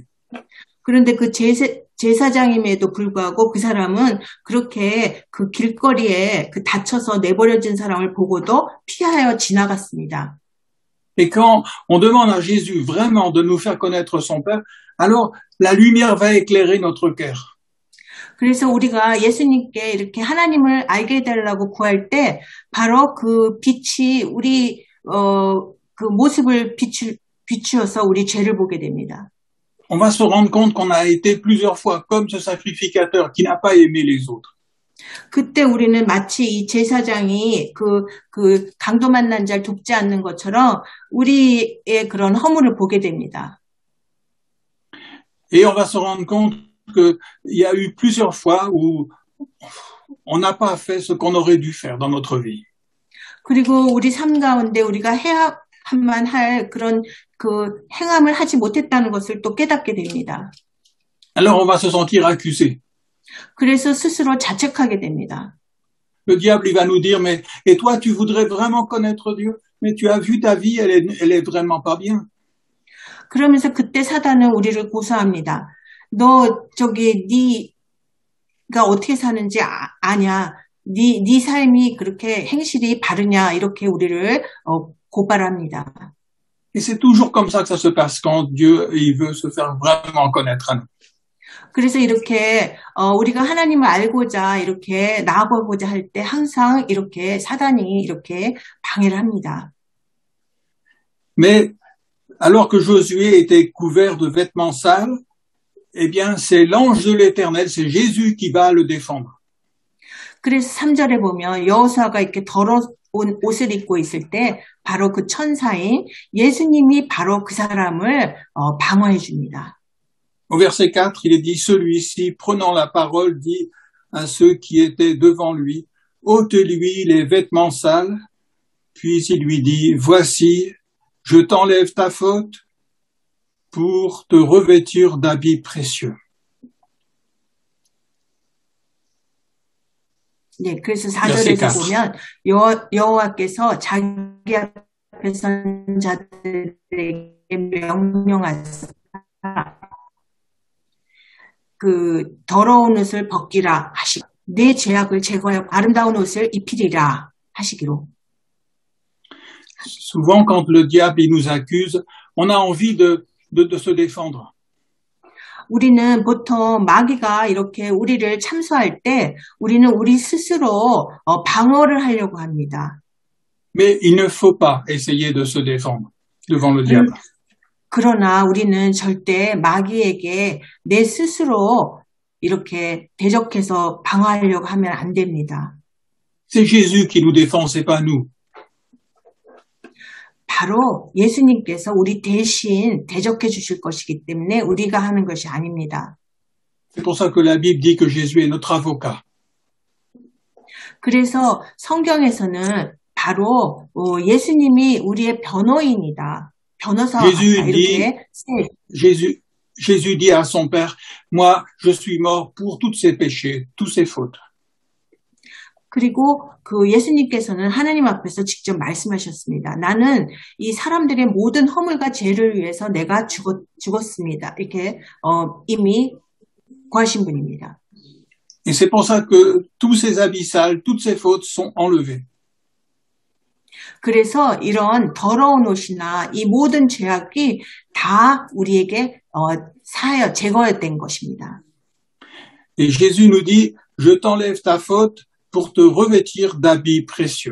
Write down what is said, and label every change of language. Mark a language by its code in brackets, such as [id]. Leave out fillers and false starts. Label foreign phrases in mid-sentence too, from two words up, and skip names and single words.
[ko] 그런데 그 제사장임에도 불구하고 그 사람은 그렇게 그 길거리에 그 다쳐서 내버려진 사람을 보고도 피하여 지나갔습니다. [fr] Et quand on demande à Jésus vraiment de nous faire connaître son Père, alors la lumière va éclairer notre cœur. [ko] 그래서 우리가 예수님께 이렇게 하나님을 알게 해달라고 구할 때 바로 그 빛이 우리 그 모습을 비추어서 우리 죄를 보게 됩니다. [fr] On va se rendre compte qu'on a été plusieurs fois comme ce sacrificateur qui n'a pas aimé les autres. [ko] 그때 우리는 마치 이 제사장이 그 강도 만난 자를 돕지 않는 것처럼 우리의 그런 허물을 보게 됩니다. [fr] Et on va se rendre compte qu'il y a eu plusieurs fois où on n'a pas fait ce qu'on aurait dû faire dans notre vie. [ko] 그리고 우리 삶 가운데 우리가 해야만 할 그런 그 행함을 하지 못했다는 것을 또 깨닫게 됩니다. [fr] Alors on va se sentir accusé. [ko] 그래서 스스로 자책하게 됩니다. [fr] Le diable, il va nous dire, mais, et toi, tu voudrais vraiment connaître Dieu? Mais tu as vu ta vie, elle est vraiment pas bien. [ko] 그러면서 그때 사단은 우리를 고소합니다. 너 네가 어떻게 사는지 아냐? 네 삶이 그렇게 행실이 바르냐? 이렇게 우리를 고발합니다. [fr] Et c'est toujours comme ça que ça se passe quand Dieu, il veut se faire vraiment connaître à nous. [ko] 그래서 이렇게 우리가 하나님을 알고자 이렇게 나아가고자 할 때 항상 이렇게 사단이 이렇게 방해를 합니다. [fr] Mais alors que Josué était couvert de vêtements sales, eh bien c'est l'ange de l'Éternel, c'est Jésus qui va le défendre. [ko] 그래서 3절에 보면 여호수아가 이렇게 더러운 옷을 입고 있을 때 바로 그 천사인 예수님이 바로 그 사람을 방어해 줍니다. [fr] Au verset 4, il est dit, celui-ci, prenant la parole, dit à ceux qui étaient devant lui, ôtez-lui les vêtements sales. Puis il lui dit, voici, je t'enlève ta faute pour te revêtir d'habits précieux. [ko] 네, 그래서 4절에서 보면 여호와께서 자기 앞에 선 자들에게 명령하사 그 더러운 옷을 벗기라 하시고 내 죄악을 제거하여 아름다운 옷을 입히리라 하시기로. [fr] Souvent, quand le diable il nous accuse, on a envie de se défendre. [ko] 우리는 보통 마귀가 이렇게 우리를 참소할 때 우리는 우리 스스로 방어를 하려고 합니다. [fr] Mais il ne faut pas essayer de se défendre devant le diable. [ko] 그러나 우리는 절대 마귀에게 내 스스로 이렇게 대적해서 방어하려고 하면 안 됩니다. [fr] C'est Jésus qui nous défend, c'est pas nous. [ko] 바로 예수님께서 우리 대신 대적해 주실 것이기 때문에 우리가 하는 것이 아닙니다. [fr] C'est pour ça que la Bible dit que Jésus est notre avocat. [ko] 그래서 성경에서는 바로 예수님이 우리의 변호인이다. 변호사와 같다. [fr] Jésus dit, [ko] 이렇게 [fr] Jésus dit à son Père, moi, je suis mort pour tous ses péchés, tous ses fautes. [ko] 그리고 그 예수님께서는 하나님 앞에서 직접 말씀하셨습니다. 나는 이 사람들의 모든 허물과 죄를 위해서 내가 죽었습니다. 이렇게 이미 구하신 분입니다. [fr] Et c'est pour ça que tous ces abyssales, toutes ces fautes sont enlevées. [ko] 그래서 이런 더러운 옷이나 이 모든 죄악이 다 우리에게 제거된 것입니다. [fr] Et Jésus nous dit, je t'enlève ta faute pour te revêtir d'habits précieux.